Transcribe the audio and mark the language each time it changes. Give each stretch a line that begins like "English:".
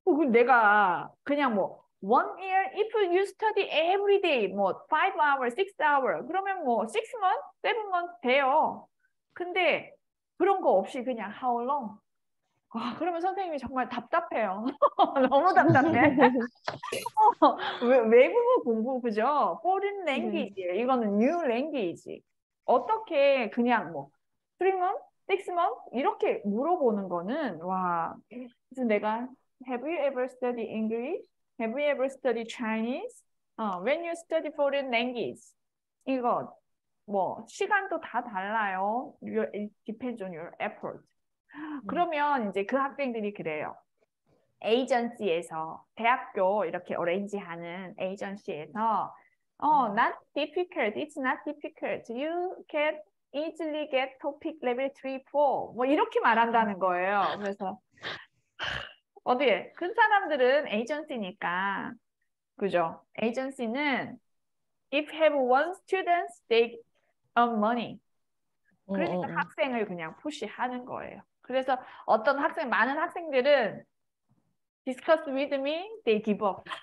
Korean: 내가 그냥 뭐
English: 1 year, if you study every day, 뭐 5 hours, 6 hours,
Korean: 그러면 뭐
English: 6 months, 7 months
Korean: 돼요. 근데 그런 거 없이 그냥
English: how long?
Korean: 그러면 선생님이 정말 답답해요. 너무 답답해. 외국어 공부, 그죠?
English: Foreign language.
Korean: 이거는
English: new language.
Korean: 어떻게 그냥 뭐 3 months, 6 months 이렇게 물어보는 거는 와. 그래서 내가
English: Have you ever studied English? Have you ever studied Chinese? When you study foreign language,
Korean: 이거 뭐 시간도 다 달라요.
English: It depends on your effort.
Korean: 그러면 이제 그 학생들이 그래요. 에이전시에서 대학교 이렇게 어레인지하는 에이전시에서
English: not difficult, it's not difficult. You can easily get topic level 3, 4.
Korean: 뭐 이렇게 말한다는 거예요. 그래서 어디에 큰 사람들은 에이전시니까 그죠? 에이전시는
English: if have one student, they earn money.
Korean: 그러니까 학생을 그냥 푸시하는 거예요. 그래서 많은 학생들은
English: discuss with me, they give up.